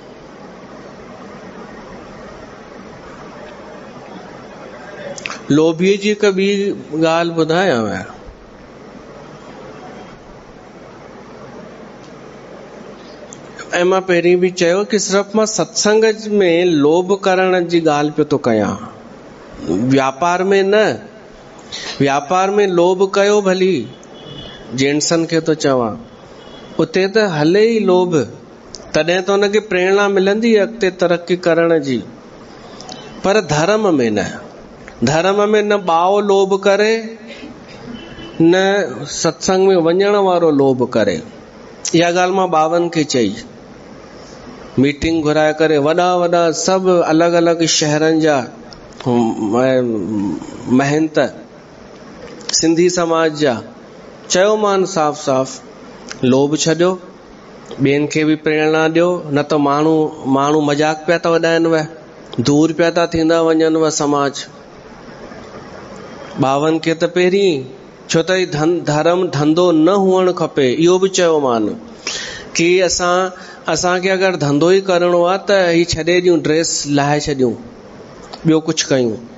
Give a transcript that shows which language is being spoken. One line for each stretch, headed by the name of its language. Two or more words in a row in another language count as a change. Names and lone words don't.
Sindhi: लोभीअ जी हिकु ॿी ॻाल्हि ॿुधायांव, ऐं मां पहिरीं बि चयो कि सिर्फ़ु मां सत्संग में लोभ करण जी ॻाल्हि पियो थो कयां, व्यापार में न। व्यापार में लोभ कयो भली, जेंट्सनि खे तो चवां, उते त हले ई लोभ, तॾहिं त हुनखे प्रेरणा मिलंदी अॻिते तरक़ी करण जी। पर धर्म में न, धर्म में न ॿाओ लोभ करे, न सत्संग में वञण वारो लोभ करे। इहा ॻाल्हि मां ॿावनि खे चई, मीटिंग घुराए करे, वॾा वॾा सभु अलॻि अलॻि शहरनि जा महंत सिंधी समाज जा, चयो मान साफ़ साफ़, लोभ छॾियो, ॿियनि खे बि प्रेरणा ॾियो, न त माण्हू मजाक पिया था वॾाइनि, वह दूर पिया था थींदा वञनि वह समाज। ॿावनि खे त पहिरीं, छो त धर्म धंधो न हुअणु खपे, इहो बि चयो मान कि असांखे अगरि धंधो ई करिणो आहे त ही छॾे ॾियूं, ड्रेस लाहे छॾियूं, ॿियो कुझु कयूं।